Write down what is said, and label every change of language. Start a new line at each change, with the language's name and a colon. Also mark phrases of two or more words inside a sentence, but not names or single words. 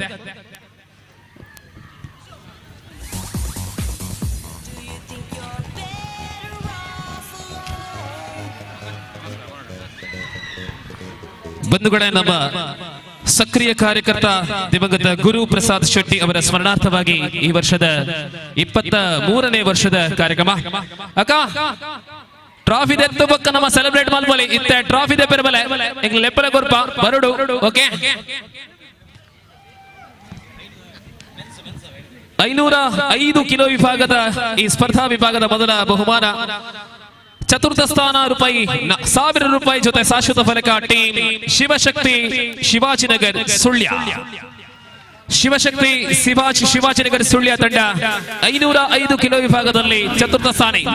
Kannada: ಬಂಧುಗಳೇ, ನಮ್ಮ ಸಕ್ರಿಯ ಕಾರ್ಯಕರ್ತ ದಿವಂಗತ ಗುರು ಪ್ರಸಾದ್ ಶೆಟ್ಟಿ ಅವರ ಸ್ಮರಣಾರ್ಥವಾಗಿ ಈ ವರ್ಷದ 23ನೇ ವರ್ಷದ ಕಾರ್ಯಕ್ರಮ.
Tulu: ಅಕ್ಕ ಟ್ರಾಫಿ ದೆತ್ತು ಬೊಕ್ಕ ನಮ್ಮ ಸೆಲೆಬ್ರೇಟ್ ಮಲ್ಪೊಲಿ ಇತ್ತೆ ಟ್ರಾಫಿ ದೆ ಪೆರಬಲೆ ಎಂಗ್ ಲೆಪ್ಪಲೆ ಗೊರ್ಪ ಬರುಡು.
Kannada: ಓಕೆ 505 ಕಿಲೋ ವಿಭಾಗದ ಈ ಸ್ಪರ್ಧಾ ವಿಭಾಗದ ಮೊದಲ ಬಹುಮಾನ ಚತುರ್ಥ ಸ್ಥಾನ ₹1,000 ಜೊತೆ ಶಾಶ್ವತ ಫಲಕ ಟೀಮ್ ಶಿವಶಕ್ತಿ ಶಿವಾಜಿನಗರ್ ಸುಳ್ಯ. ಶಿವಶಕ್ತಿ ಶಿವಾಜಿನಗರ್ ಸುಳ್ಯ ತಂಡ 505 ಕಿಲೋ ವಿಭಾಗದಲ್ಲಿ ಚತುರ್ಥ ಸ್ಥಾನ.